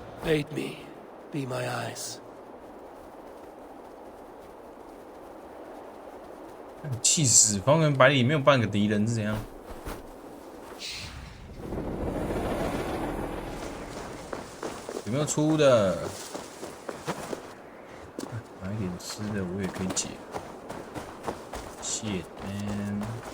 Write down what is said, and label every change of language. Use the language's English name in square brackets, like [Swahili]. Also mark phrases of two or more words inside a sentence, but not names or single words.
[English] Aid me. Be my eyes. [Chinese] 气死！方圆百里没有半个敌人是怎样？有没有出的？买一点吃的，我也可以解。 [English] Shit, man.